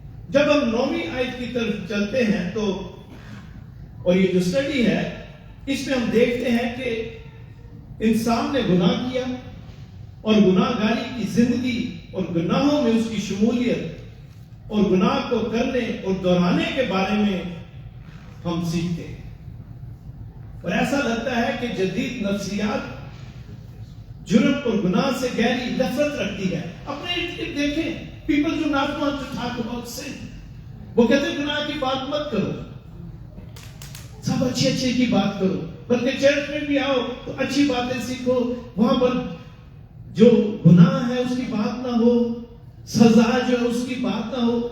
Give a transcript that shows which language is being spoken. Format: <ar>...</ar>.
<ur>جب ہم 9ویں آیت کی طرف چلتے ہیں تو, اور یہ جو سٹڈی ہے اس میں ہم دیکھتے ہیں کہ انسان نے گناہ کیا اور گناہ گاری کی زندگی اور گناہوں میں اس کی شمولیت اور گناہ کو کرنے اور دہرانے کے بارے میں ہم سیکھتے ہیں. اور ایسا لگتا ہے کہ جدید نفسیات جرم اور گناہ سے گہری نفرت رکھتی ہے. اپنے ارد گرد دیکھیں,</ur> <en>people do not want to talk about sin.</en> <ur>وہ کہتے ہیں گناہ کی بات مت کرو, سب اچھے اچھے کی بات کرو, بلکہ چرچ میں بھی آؤ تو اچھی باتیں سیکھو, وہاں پر جو گناہ ہے اس کی بات نہ ہو, سزا جو ہے اس کی بات نہ ہو.</ur>